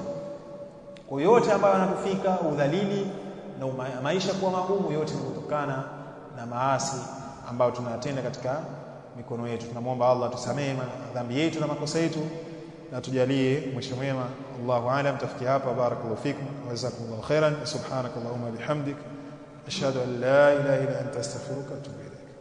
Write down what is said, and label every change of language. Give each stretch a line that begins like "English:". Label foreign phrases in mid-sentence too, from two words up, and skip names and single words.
Swahili: Kwa yote ambayo yanatufika udhalili na maisha kuwa magumu, yote ni kutokana na maasi ambayo tunatenda katika mikono yetu. Tunamwomba Allah tusamehe dhambi yetu na makosa yetu, na tujalie mwisho mwema.
Arabic: الله أعلم.
Swahili: Tafikia hapa.
Arabic: بارك الله فيكم وجزاكم الله خيرا. سبحانك اللهم بحمدك، أشهد أن لا إله إلا أنت، أستغفرك وأتوب